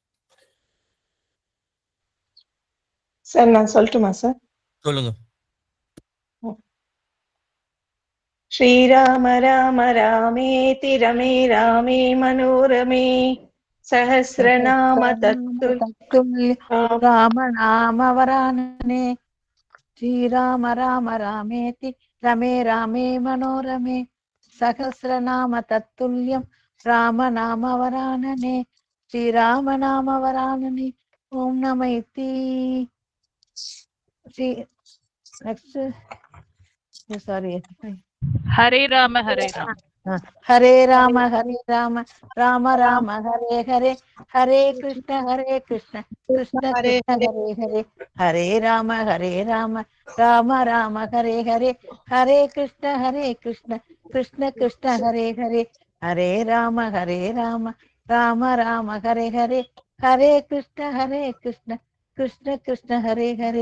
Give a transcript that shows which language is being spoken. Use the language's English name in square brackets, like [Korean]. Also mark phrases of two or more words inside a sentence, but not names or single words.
[Tamil] சார் நான் சொல்லட்டுமா சார்? சொல்லுங்க. [Sanskrit] ஸ்ரீராம ராம ராமேதி ரமே ராமே மனோரமே சஹஸ்ரநாம தத்துல்ய రామ నామ వరాననే శ్రీరామ రామ రామేతి రమే రామే మనోరమే సహస్రనామ తత్తుల్యం రామ నామ వరాననే శ్రీరామ నామ వరాననే ఓం నమైతి. [Telugu] నెక్స్ట్ సారీ [Sanskrit] హరే రామ హరే రామ హరే రామ హరే రామ రామ రామ హరే హరే హరే కృష్ణ కృష్ణ కృష్ణ హరే హరే హరే రామ రామ రామ హరే హరే హరే కృష్ణ కృష్ణ కృష్ణ హరే హరే హరే రామ రామ రామ హరే హరే హరే కృష్ణ కృష్ణ కృష్ణ హరే హరే.